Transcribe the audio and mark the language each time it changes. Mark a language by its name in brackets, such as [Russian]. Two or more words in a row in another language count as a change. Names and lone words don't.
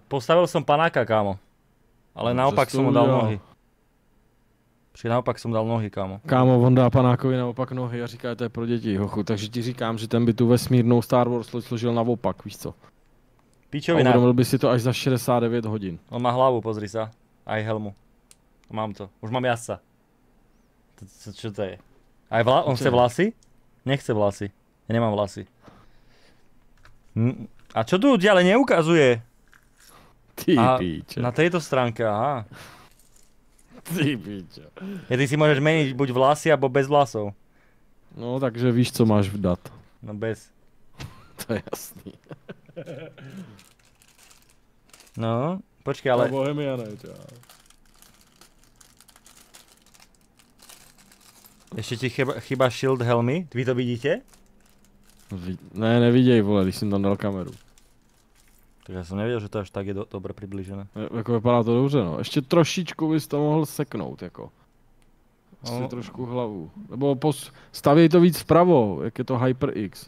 [Slovak] Postavil som panáka, kámo. Ale naopak som mu dal nohy. Počkej, naopak som dal nohy, kámo. [Czech] Kámo, on dá panákovi naopak nohy a říká, že to je pro děti, hochu. Takže ti říkám, že ten by tu vesmírnou Star Wars složil naopak, víš co. Pičovina. A uvědomil by si to až za 69 hodin. [Slovak] On má hlavu, pozri sa. Aj helmu. Mám to. Už mám jasca. Čo to je? Aj on chce vlasy? Nechce vlasy. Ja nemám vlasy. A čo tu ďalej neukazuje? Ty píče. Na tejto stránke, aha. Ty píče. Ty si môžeš meniť buď vlasy, alebo bez vlasov. [Czech] No, takže víš, co máš vdat. No bez. To je jasný. No, počkej, ale... [Slovak] Bohemiane, čo? Ešte ti chýba shield helmy. Vy to vidíte? [Czech] Ne, neviděj, vole, když jsem tam dal kameru. [Slovak] Tak ja som nevedel, že to až tak je dobre priblížené. [Czech] Jako vypadá to dobře, no. Ještě trošičku bys to mohl seknout, jako. Asi No. trošku hlavu. Nebo stavěj to víc vpravo, jak je to HyperX.